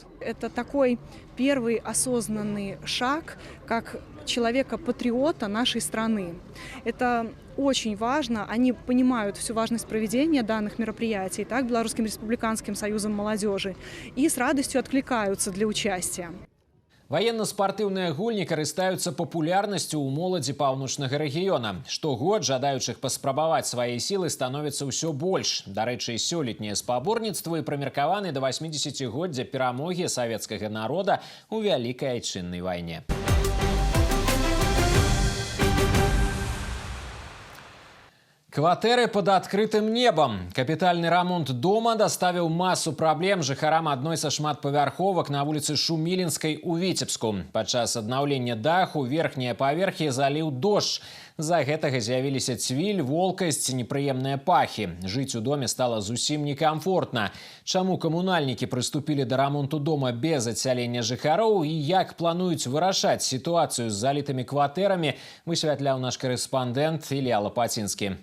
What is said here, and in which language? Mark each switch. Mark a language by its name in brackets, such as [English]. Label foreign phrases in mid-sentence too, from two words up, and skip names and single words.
[Russian] Это такой первый осознанный шаг, как человека-патриота нашей страны. Это очень важно. Они понимают всю важность проведения данных мероприятий, так, Белорусским республиканским союзом молодежи, и с радостью откликаются для участия. [Belarusian] Ваенна-спартыўныя гульні карыстаюцца папулярнасцю ў моладзі паўночнага рэгіёна. Штогод жадаючых паспрабаваць свае сілы становіцца ўсё больш. Дарэчы, сёлетнія спаборніцтвы прымеркаваны да 80-годдзя перамогі савецкага народа ў Вялікай Айчыннай вайне. [Russian] Кватэры под открытым небом. [Belarusian] Капітальны рамонт дома даставіў масу праблем жыхарам адной са шматпавярховак на вуліцы Шумілінскай у Віцебску. Падчас аднаўлення даху верхнія паверхі заліў дождж. З-за гэтага з'явіліся цвіль, волкасць, непрыемныя пахі. Жыць у доме стала зусім некамфортна. Чаму камунальнікі прыступілі да рамонту дома без адсялення жыхароў і як плануюць вырашаць сітуацыю з залітымі кватэрамі, высвятляў наш корэспандэнт Ілля Лапацінскі.